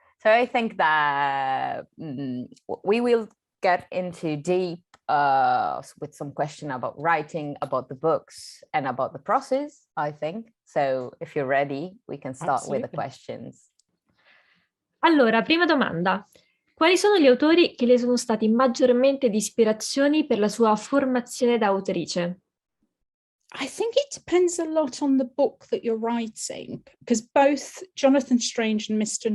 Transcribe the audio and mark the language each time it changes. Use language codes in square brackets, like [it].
[en] So I think that we will get into deep with some question about writing, about the books, and about the process, I think. So if you're ready, we can start with the questions. [it] Allora, prima domanda. Quali sono gli autori che le sono stati maggiormente di ispirazione per la sua formazione da autrice? [en] I think it depends a lot on the book that you're writing, because both Jonathan Strange, Mr.